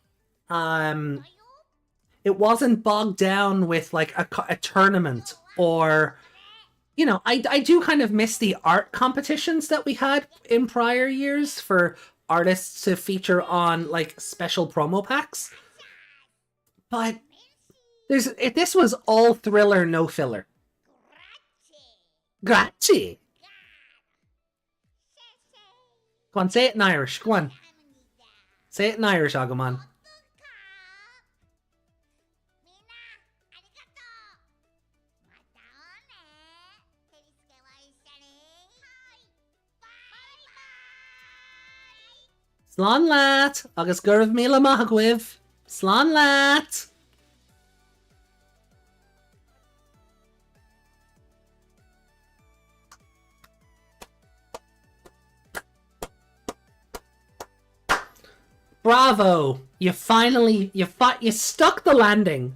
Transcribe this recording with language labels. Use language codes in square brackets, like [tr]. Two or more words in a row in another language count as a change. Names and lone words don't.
[en] It wasn't bogged down with like a tournament or, you know, I do kind of miss the art competitions that we had in prior years for artists to feature on like special promo packs. But this was all thriller, no filler. Grazie. Go on, say it in Irish. Go on. Say it in Irish, Agumon. [ga] Slán leat, agus gurb míle maithagh. Slán leat. [en] Bravo! You stuck the landing.